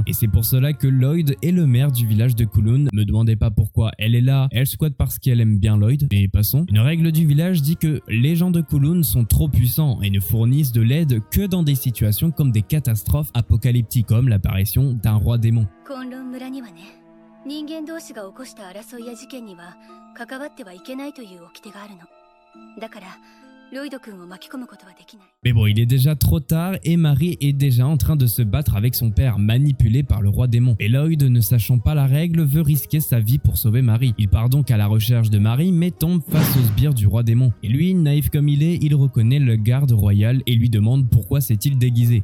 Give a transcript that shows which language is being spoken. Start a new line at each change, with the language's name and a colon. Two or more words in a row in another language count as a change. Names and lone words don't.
French: Et c'est pour cela que Lloyd est le maire du village de K'un-Lun. Me demandez pas pourquoi elle est là, elle squatte parce qu'elle aime bien Lloyd, mais passons. Une règle du village dit que les gens de K'un-Lun sont trop puissants et ne fournissent de l'aide que dans des situations comme des catastrophes apocalyptiques, comme l'apparition d'un roi démon.
Japanese: 人間同士が起こした争いや事件には関わってはいけないという掟があるの。だからロイド君を巻き込むことはできない。
French: Mais bon, il est déjà trop tard et Mary est déjà en train de se battre avec son père, manipulé par le roi démon. Et Lloyd, ne sachant pas la règle, veut risquer sa vie pour sauver Mary. Il part donc à la recherche de Mary, mais tombe face au sbire du roi démon. Et lui, naïf comme il est, il reconnaît le garde royal et lui demande pourquoi s'est-il déguisé.